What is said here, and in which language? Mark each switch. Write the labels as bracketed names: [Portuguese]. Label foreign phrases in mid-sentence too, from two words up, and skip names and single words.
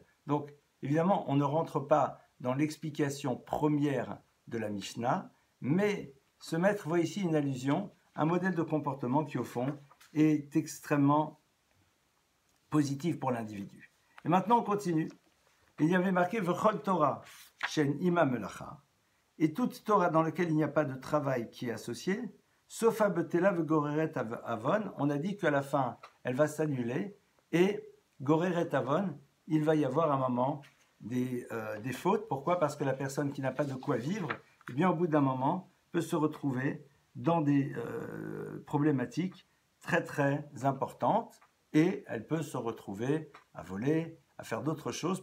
[French] Donc, évidemment, on ne rentre pas dans l'explication première de la Mishnah, mais ce maître voit ici une allusion, un modèle de comportement qui, au fond, est extrêmement positif pour l'individu. Et maintenant, on continue. Il y avait marqué « [Hebrew] וכל תורה שאין עמה מלאכה [French] » et toute Torah dans laquelle il n'y a pas de travail qui est associé, sauf à [Hebrew] בטלה וגוררת עוון, [French] on a dit qu'à la fin, elle va s'annuler, et [Hebrew] גוררת עוון, [French] il va y avoir un moment des fautes. Pourquoi? Parce que la personne qui n'a pas de quoi vivre, eh bien, au bout d'un moment, peut se retrouver dans des problématiques très très importantes, et elle peut se retrouver à voler, à faire d'autres choses.